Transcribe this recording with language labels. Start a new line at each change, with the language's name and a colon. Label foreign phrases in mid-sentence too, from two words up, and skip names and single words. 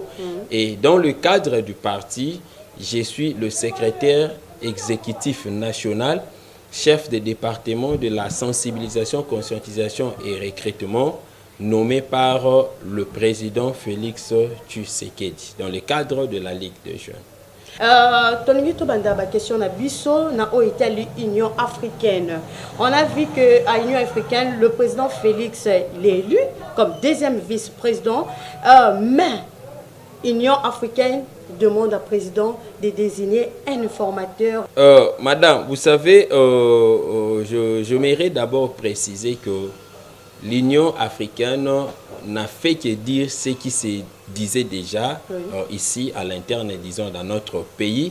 French: Et dans le cadre du parti, je suis le secrétaire exécutif national, chef de département de la sensibilisation, conscientisation et recrutement, nommé par le président Félix Tshisekedi dans le cadre de la Ligue des jeunes.
Lingala: Question na biso na l'Union africaine.
French: On a vu que à l'Union africaine, le président Félix est élu comme deuxième vice-président, mais l'Union africaine demande au président de désigner un informateur. Madame, vous savez, je m'aimerais d'abord préciser que l'Union africaine n'a fait que dire ce qui se disait déjà ici à l'interne, disons, dans notre pays.